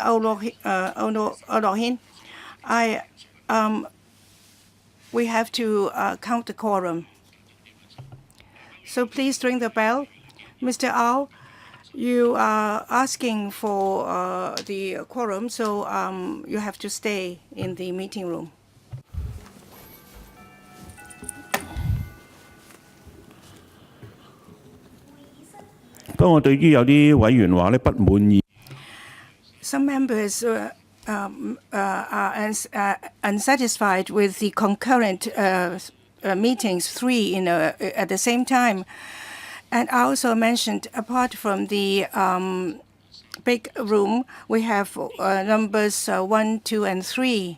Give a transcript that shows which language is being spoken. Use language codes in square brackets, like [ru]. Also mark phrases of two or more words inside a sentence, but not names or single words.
[en] Olohin, we have to count the quorum. So please ring the bell. Mr. Ao, you are asking for the quorum, so you have to stay in the meeting room. [yue] 不過我對於有啲委員話咧不滿意。 [en] Some members are unsatisfied with the concurrent meetings, 3 at the same time. And I also mentioned, apart from the big room, we have numbers 1, 2, and 3.